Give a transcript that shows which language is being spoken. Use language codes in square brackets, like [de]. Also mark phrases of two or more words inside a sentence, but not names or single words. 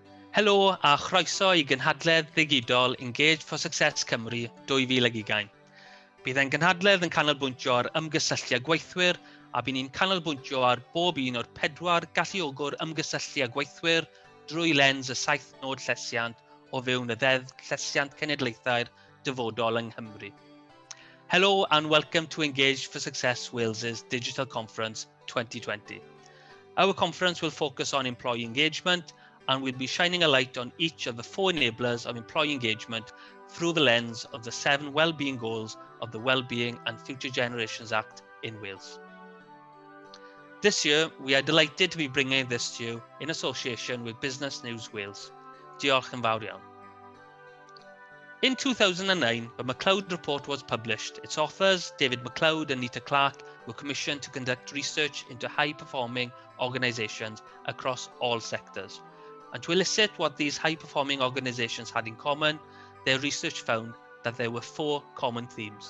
[cy] Helo a chroeso I gynhadledd ddigidol Engage for Success Cymru 2020. Bydd ein gynhadledd yn canolbwyntio ar ymgysylltu â gweithwyr a bydd ni'n canolbwyntio ar bob un o'r 4 galluogwr ymgysylltu â gweithwyr drwy lens y 7 nod llesiant o fewn y 10 llesiant cenedlaethau'r dyfodol yng Nghymru. [en] Hello and welcome to Engage for Success Wales's Digital Conference 2020. Our conference will focus on employee engagement and we'll be shining a light on each of the 4 enablers of employee engagement through the lens of the 7 well-being goals of the Wellbeing and Future Generations Act in Wales. This year, we are delighted to be bringing this to you in association with Business News Wales. [cy] Diolch yn fawr iawn. [en] In 2009, the MacLeod report was published. Its authors, David MacLeod and Nita Clark, were commissioned to conduct research into high-performing organisations across all sectors. And to elicit what these high-performing organisations had in common, their research found that there were 4 common themes.